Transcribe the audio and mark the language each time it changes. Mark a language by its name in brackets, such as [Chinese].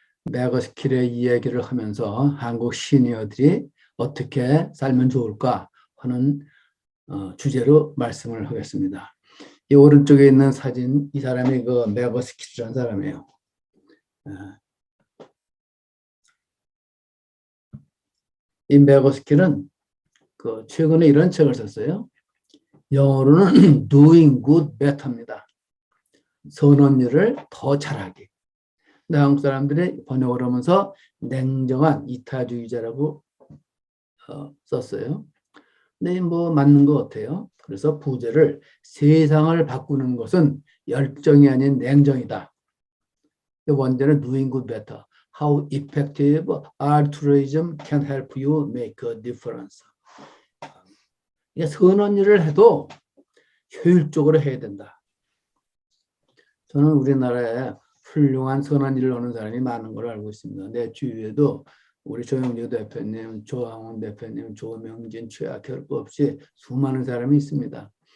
[Korean] 매거스킬의 이야기를 하면서 한국 시니어들이 어떻게 살면 좋을까 하는 주제로 말씀을 하겠습니다. 이 오른쪽에 있는 사진, 이 사람이 그 매거스킬이라는 사람이에요. 이 매거스킬은 최근에 이런 책을 썼어요. 영어로는 [English] doing good better [Korean] 입니다. 선한 일을 더 잘하기. 근데 한국 사람들이 번역을 하면서 냉정한 이타주의자라고 썼어요. 근데 맞는 것 같아요. 그래서 부제를 세상을 바꾸는 것은 열정이 아닌 냉정이다. 원제는 [English] doing good better. How effective altruism can help you make a difference. [Korean] 선한 일을 해도 효율적으로 해야 된다. 저는 우리나라에 훌륭한 선한 일을 하는 사람이 많은 걸 알고 있습니다. 내 주위에도 우리 조영주 대표님, 조항훈 대표님, 조명진, 최악할 것 없이 수많은 사람이 있습니다.